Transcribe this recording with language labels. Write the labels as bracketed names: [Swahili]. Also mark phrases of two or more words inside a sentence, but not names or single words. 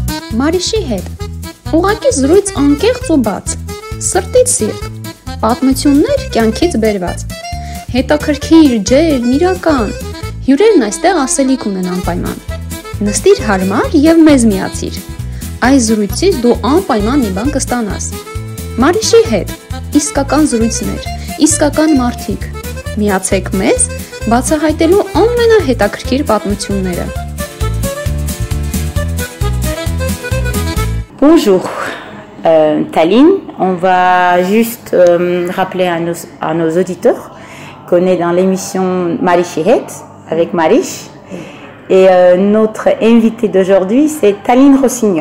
[Armenian] Մարիշի հետ։ Ուղղակի զրույց անկեղծ ու բաց, սրտից սիրտ, պատմություններ կյանքից բերված, հետաքրքիր, ջերմ, իրական, հյուրերն այստեղ ասելիք ունեն անպայման։ Նստիր հարմար և մեզ միացիր, այս զրույցից դու անպայման մի բան կստանաս։ Մարիշի հետ, իսկական զրույցներ, իսկական մարդիկ, միացեք մեզ, բացահայտելու ամենահետաքրքիր պատմությունները։ [French] Bonjour, Taline. On va juste rappeler à nos auditeurs qu'on est dans l'émission Marichihet avec Marish. Et notre invitée d'aujourd'hui, c'est Taline Rossignol.